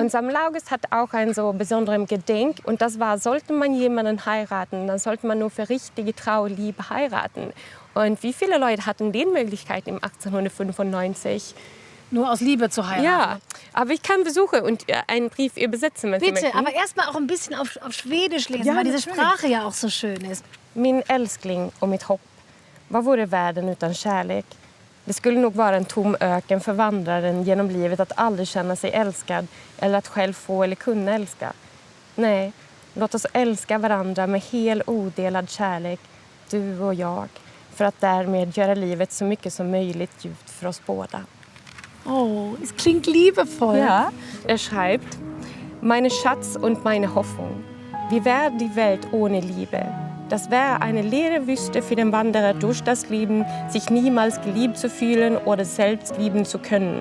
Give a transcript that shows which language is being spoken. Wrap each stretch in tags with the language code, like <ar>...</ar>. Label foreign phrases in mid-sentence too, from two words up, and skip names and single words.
<de>Und Samuel August hat auch ein so besonderes Gedenk. Und das war, sollte man jemanden heiraten, dann sollte man nur für richtige Trauer, Liebe heiraten. Und wie viele Leute hatten die Möglichkeit im 1895? Nur aus Liebe zu heiraten. Ja, aber ich kann versuchen und einen Brief übersetzen, wenn Sie Bitte, möchten. aber erst mal auch ein bisschen auf Schwedisch lesen, weil diese Sprache ja auch so schön ist.</de> <sv>Min älskling och mitt hopp, vad vore världen utan kärlek? Det skulle nog vara en tom öken för vandraren genom livet att aldrig känna sig älskad eller att själv få eller kunna älska. Nej, låt oss älska varandra med hel odelad kärlek, du och jag, för att därmed göra livet så mycket som möjligt djupt för oss båda.</sv> <de>Oh, es klingt liebevoll. Ja, schreibt, meine Schatz und meine Hoffnung. Wie wäre die Welt ohne Liebe? Das wäre eine leere Wüste für den Wanderer durch das Leben, sich niemals geliebt zu fühlen oder selbst lieben zu können.</de>